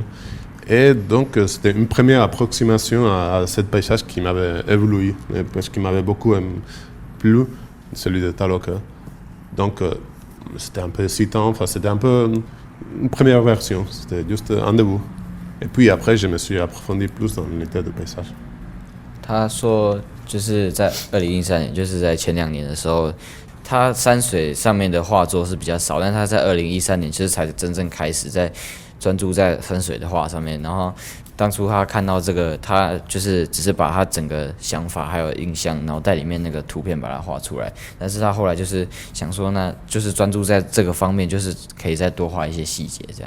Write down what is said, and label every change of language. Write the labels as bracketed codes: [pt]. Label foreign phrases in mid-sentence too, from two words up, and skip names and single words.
[fr] Et donc, c'était une première approximation à ce paysage qui m'avait évolué, parce qu'il m'avait beaucoup plu, celui de Taloca. Donc, c'était un peu excitant, enfin, c'était un peu une première version, c'était juste un début. Et puis après, je me suis approfondi plus dans l'unité de paysage. [zh] 他说，就是在2013年，就是在前2年的时候，他山水上面的画作是比较少，但他在2013年其实才真正开始在专注在山水的画上面。然后当初他看到这个，他就是只是把他整个想法还有印象脑袋里面那个图片把它画出来，但是他后来就是想说，那就是专注在这个方面，就是可以再多画一些细节这样。